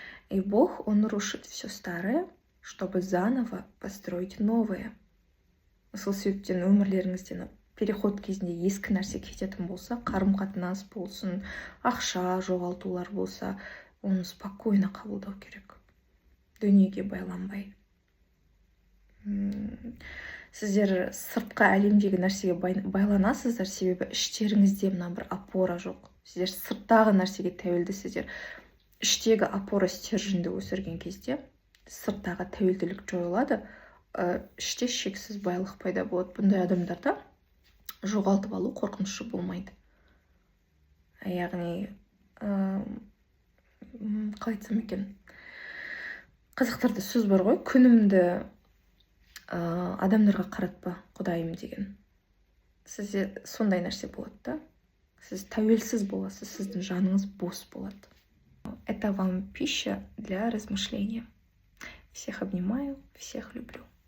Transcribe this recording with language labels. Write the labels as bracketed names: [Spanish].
[Russian] И Бог, Он рушит все старое, чтобы заново построить новое. [Kazakh] Сол себептен өмірлеріңізден переход кезінде ескі нәрсе кететін болса, қарым-қатынас болсын, ақша жоғалтулар болса, оны спокойно қабылдау керек. Дүниеге байланбай. Сіздер сыртқа әлемдегі нәрсеге байланасыздар, себебі іштеріңізде мына бір опора жоқ. Сіздер сырттағы нәрсеге тәуелдісіздер. Іштегі опора стерженді өсірген кезде, сырттағы тәуелділік жойылады, іште шексіз байлық пайда болады. Бұндай адамдарда жоғалтып алу қорқынышы болмайды. Яғни, қалай айтсам екен, қазақтарда сөз бар ғой, күнімді адамдарға қаратпа, Құдайым деген. Сізде сондай нәрсе болады да. Сіз тәуелсіз боласыз, сіздің жаныңыз бос болады. [Russian] Это вам пища для размышления. Всех обнимаю, всех люблю.